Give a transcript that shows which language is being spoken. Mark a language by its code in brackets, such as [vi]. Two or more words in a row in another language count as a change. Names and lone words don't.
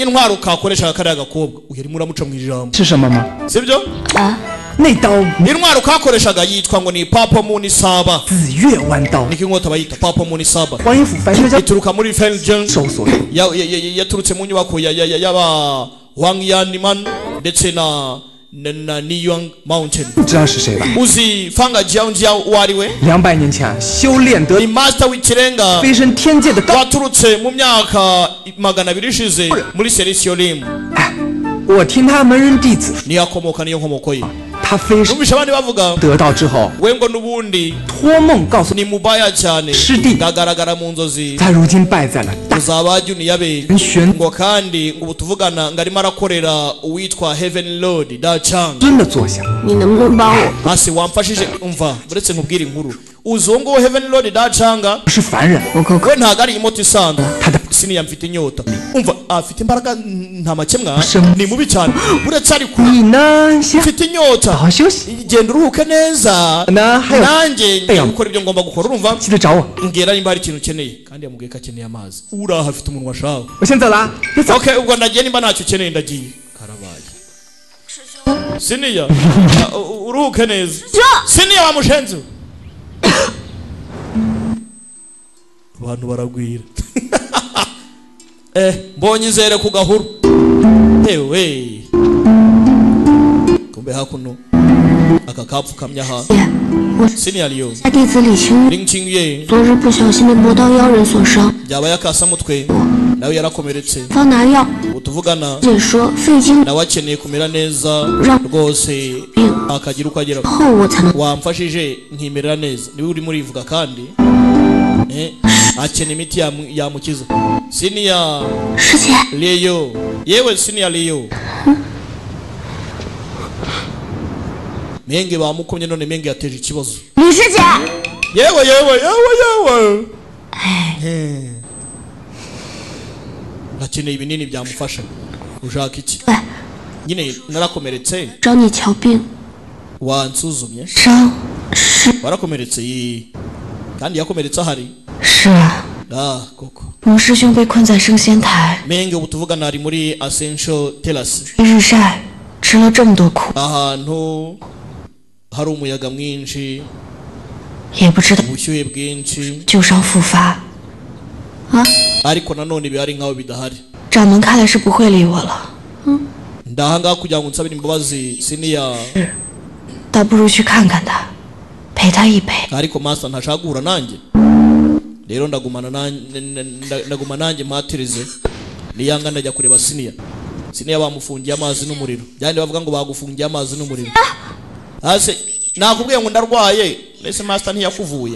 [rw] intwaro ukakoresha kariya gakobwa uyarimo uramuca mu ijambo sibyo intwaro ukakoreshaga yitwa ngo ni Papa Moon Saba niko inkota bayita Papa Moon Saba ituruka muri Felgen yaturutse mu nyubako y'aba Wang Yanman ndetse na Niyang Mountain uzi Fanga Jiangjia wariwe [zh] 200 年前修炼得 [rw] ni master w'ikirenga [zh] 飞升天界的高 [rw] waturutse mu myaka 200 ishize muri Celestial Rim [zh] 我听他门人弟子 [rw] ni akomoka niyo nkomoko ye [zh] 他飞升 [rw] numvisha abandi bavuga [zh] 得到之后 [rw] we ngo nubundi [zh] 托梦告诉 [rw] ni mubaya cyane [zh] 师弟 [rw] gagaragara mu nzozi [zh] 他如今败在了大 [rw] uzabajya uniyabe [zh] 玄 [rw] ngo kandi ngo tuvugana ngarimo arakorera uwitwa Heaven Lord Da Chang [zh] 尊的坐下你能不能帮我 [rw] hasi wamfashije umva buretse nkubwira inkuru uzongo Heaven Lord Da Chang [zh] 是凡人 [rw] we ntago ari imoti isanzwe [zh] 他的 [rw] Siniya mfite inyota umva afite imbaraga nta makemwa ni mubi cyane buretse ari ku [zh] 你呢 先 [rw] mfite inyota [zh] 好好休息 [rw] genda uruhuke neza [zh] 那还有 [rw] nanjye ngiye gukora ibyo ngomba gukora urumva [zh] 记得找我 [rw] mbwira nimba hari ikintu ukeneye kandi yamubwiye ko akeneye amazi uraha afite umunwa shawe [zh] 我先走了 [rw] okay ubwo ndagiye nimba ntacyo ukeneye ndagiye karabaye Siniya uruhuke neza Siniya wa mushenzi abantu baragwira mbonye izere ku gahuru ewe kumbe hakuno aka kapfukamya ha Siniya liyo [zh] 弟子李青林清月昨日不小心被魔道妖人所伤， [rw] byaba yakasamutwe nawe yarakomeretse [zh] 方拿药 [rw] utuvugana [zh] 解说费精 [rw] nawe akeneye kumera neza rwose akagira uko agera [zh] 后我才能 [rw] wamfashije nkimerera neza niwe urimo urivuga kandi akeneye imiti yamukiza Siniya [zh] 师姐 [rw] Leo yewe Siniya Leo Menge bamukomye none Menge yateje ikibazo [zh] 李师姐， [rw] yewe akeneye ibinini byamufasha ushaka iki nyine narakomeretse [zh] 找你瞧病， [rw] wansuzumye [zh] 伤是 [rw] warakomeretse kandi yakomeretse ahari [zh] 是啊， [rw] koko [zh] 魔师兄被困在升仙台， [rw] Menge ubu tuvugana ari muri Ascension Terrace [zh] 日晒吃了这么多苦， [rw] ahantu hari umuyaga mwinshi [zh] 也不知道 [rw] ubushyuhe bwinshi [zh] 旧伤复发。啊， [rw] ariko nanone bihari nkaho bidahari [zh] 掌门看来是不会理我了， [rw] ndahangaha kugira ngo nsabire imbabazi Siniya [zh] 倒不如去看看他，陪他一陪。 [rw] ariko master ntashaka guhura nanjye rero ndagumana nanjye mpaterize niyanga ndajya kureba Siniya bamufungiye amazi n'umuriro byandi bavuga ngo bagufungiye amazi n'umuriro hase nakubwiye ngo ndarwaye nese master ntiyakuvuye